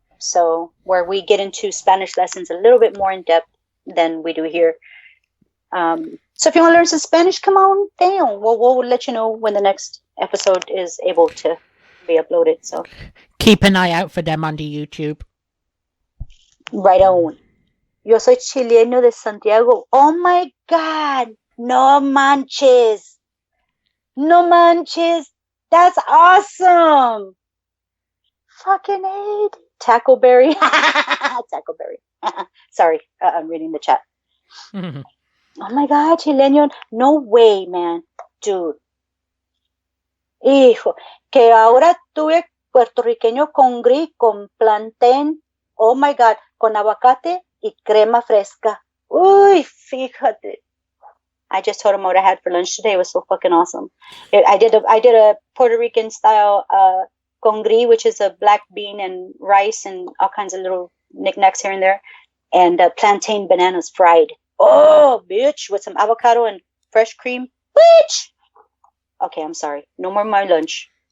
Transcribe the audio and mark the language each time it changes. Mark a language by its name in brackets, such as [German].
[English] So where we get into Spanish lessons a little bit more in depth than we do here. So if you want to learn some Spanish, come on down. We'll let you know when the next episode is able to be uploaded. So keep an eye out for them on the YouTube. Right on. [Spanish] Yo soy chileno de Santiago. [English] Oh my God. [Spanish] No manches. No manches. [English] That's awesome. Fucking A. Tackleberry. Tackleberry. Sorry, I'm reading the chat. Oh my God, Chileno. No way, man. Dude. Hijo. [Spanish] Que ahora tuve puertorriqueño con gris, con plantain. [English] Oh my God. [Spanish] Con aguacate y crema fresca. Uy, fíjate. [English] I just told him what I had for lunch today. It was so fucking awesome. I did a Puerto Rican style con gris, which is a black bean and rice and all kinds of little knickknacks here and there, and plantain bananas fried. Oh, bitch, with some avocado and fresh cream. Bitch. Okay, I'm sorry. No more my lunch.